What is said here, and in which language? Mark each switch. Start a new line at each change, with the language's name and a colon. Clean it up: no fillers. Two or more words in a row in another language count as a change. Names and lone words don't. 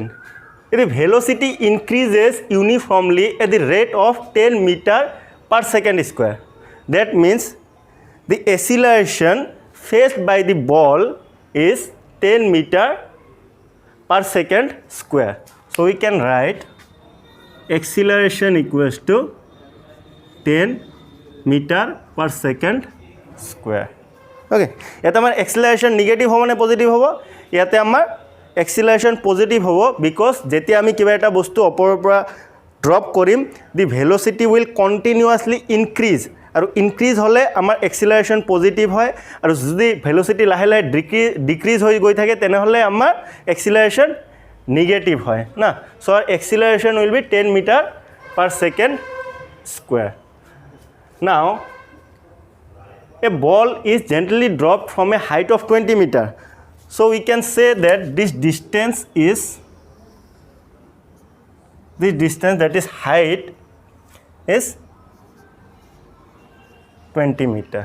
English: If the velocity increases uniformly at the rate of 10 meter per second square, that means the acceleration faced by the ball is 10 meter per second square. So we can write acceleration equals to 10 meter per second square.
Assamese: Okay. ইয়াতে আমাৰ
English: acceleration negative
Assamese: হ'ব নে positive হ'ব? ইয়াতে আমাৰ
English: acceleration positive
Assamese: হ'ব, because যেতিয়া আমি কিবা এটা বস্তু ওপৰৰ পৰা ড্ৰপ কৰিম,
English: the velocity will continuously increase,
Assamese: আৰু ইনক্ৰিজ হ'লে আমাৰ
English: acceleration positive
Assamese: হয়, আৰু যদি velocity লাহে লাহে ডিক্ৰিজ হৈ গৈ থাকে তেনেহ'লে আমাৰ
English: acceleration negative
Assamese: হয় না.
English: So our acceleration will be 10 meter per second square. Now a ball is gently dropped from a height of 20 meter. So we can say that this distance, that is height, is 20 meter.